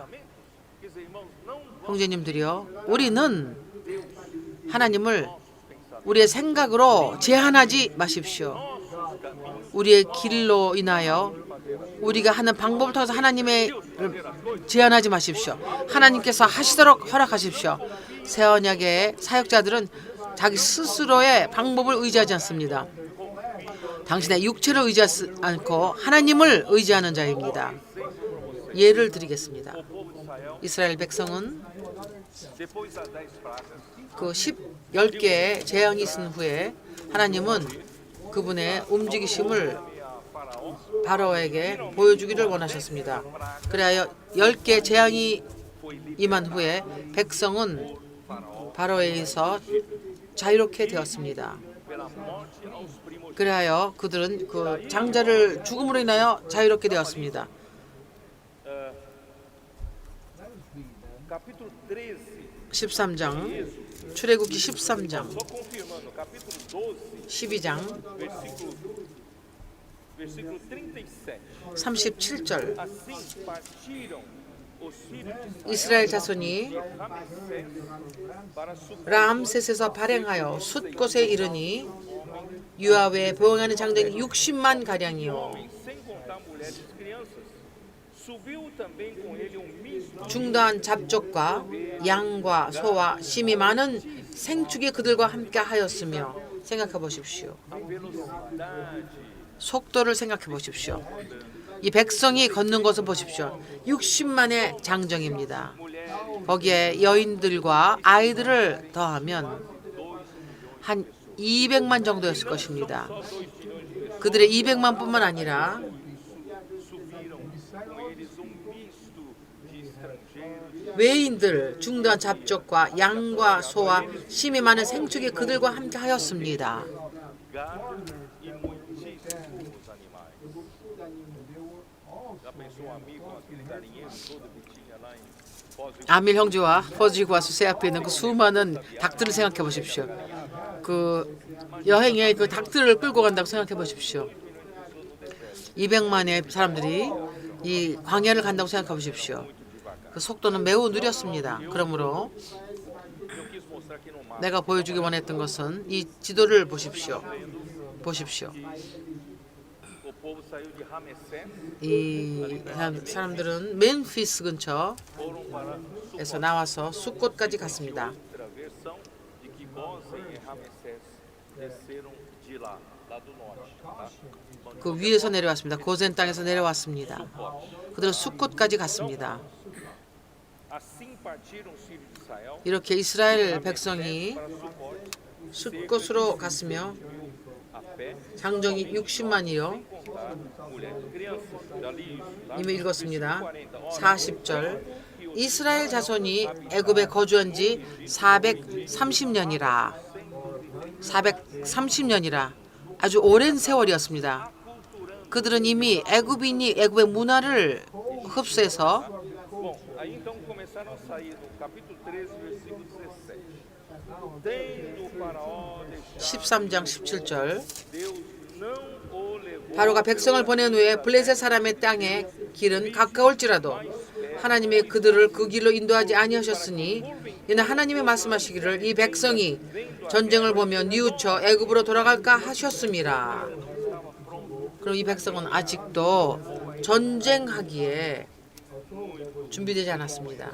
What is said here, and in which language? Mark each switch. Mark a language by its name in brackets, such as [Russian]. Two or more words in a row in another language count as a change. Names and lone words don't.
[Portuguese] Quer dizer, irmãos, não [Korean] 형제님들이요, 우리는 하나님을 우리의 생각으로 제한하지 마십시오. 우리의 길로 인하여 우리가 하는 방법을 통해서 하나님의 제한하지 마십시오. 하나님께서 하시도록 허락하십시오. 새 언약의 사역자들은 자기 스스로의 방법을 의지하지 않습니다. 당신의 육체를 의지하지 않고 하나님을 의지하는 자입니다. 예를 드리겠습니다. [Portuguese] o povo de Israel, [Korean] 이스라엘 백성은 [Portuguese] depois das 10 pragas, [Korean] 그 10개의 재앙이 있은 후에 하나님은 그분의 움직이심을 [Portuguese] a Faraó, [Korean] 바로에게 보여주기를 원하셨습니다. 그래야 10개 재앙이 임한 후에 백성은 바로에 의해서 자유롭게 되었습니다. [Portuguese] pela morte aos primogênitos. [Korean] 그래야 그들은 그 장자를 죽음으로 인하여 자유롭게 되었습니다. [Portuguese] Capítulo 13, [Korean] 13장 출애굽기 13장 [Portuguese] só confirmando, capítulo 12, [Korean] 12장 [Portuguese] versículo 37. [Korean] 37절 [Portuguese] Assim partiram os filhos de [Korean] 이스라엘 자손이 [Portuguese] Ramsés para suprir [Korean] 람셋에서 발행하여 숫곳에 이르니 유아외에 보응하는 장정이 60만 가량이요 [Portuguese] sem contar mulheres e crianças. Subiu também com ele mismo [Korean] 중도한 잡족과 양과 소와 심이 많은 생축이 그들과 함께 하였으며 생각해 보십시오. [Portuguese] velocidade. [Korean] 속도를 생각해 보십시오. 이 백성이 걷는 것을 보십시오. 60만의 장정입니다. 거기에 여인들과 아이들을 더하면 한 200만 정도였을 것입니다. 그들의 200만뿐만 아니라 [Portuguese] subiram com eles misto de estrangeiros. [Korean] 외인들, 중대한 잡족과 양과 소와 심이 많은 생축이 그들과 함께 하였습니다. [Portuguese] Gado e muitíssimos animais. Já pensou um amigo, aquele galinheiro todo que tinha lá em Foz do [Korean] 아밀 형제와 퍼지 구하수세 앞에 있는 그 수많은 닭들을 생각해 보십시오. 그 여행에 그 닭들을 끌고 간다고 생각해 보십시오. 200만의 사람들이 이 광야를 간다고 생각해 보십시오. 그 속도는 매우 느렸습니다. 그러므로 [Portuguese] Eu quis mostrar aqui no mapa. [Korean] 내가 보여주기 원했던 것은 이 지도를 보십시오. 보십시오. [Portuguese] O povo saiu de Ramessés, [Korean] 이 사람들은 멤피스 근처에서 [Portuguese] foram para [Korean] 나와서 숫곳까지 갔습니다. [Portuguese] outra versão de que Gósen e Ramessés desceram de lá, lá do norte. Tá? [Korean] 그 위에서 내려왔습니다. 고센 땅에서 내려왔습니다. 그들은 숫곳까지 갔습니다. [Portuguese] Assim partiram os filhos de Israel [Korean] 이렇게 이스라엘 백성이 [Portuguese] para Sucote, [Korean] 숫곳으로 갔으며 [Portuguese] a pé, [Korean] 장정이 60만이요. [Portuguese] contar mulheres e crianças. Já li isso. Tá? [Korean] 이미 읽었습니다. 40. 40절 이스라엘 자손이 애굽에 거주한 지 430년이라 430년이라 아주 오랜 세월이었습니다. 그들은 이미 애굽인이 애굽의 문화를 흡수해서 [Portuguese] Bom, aí então começaram a sair no capítulo 13, versículo 17. Tendo o faraó deixado [Korean] 13장 17절 [Portuguese] Deus não o levou [Korean] 바로가 백성을 보낸 후에 블레셋 사람의 땅의 길은 가까울지라도 하나님이 그들을 그 길로 인도하지 아니하셨으니 이는 하나님이 말씀하시기를 이 백성이 전쟁을 보며 뉘우쳐 애굽으로 돌아갈까 하셨음이라. 그럼 이 백성은 아직도 전쟁하기에 준비되지 않았습니다.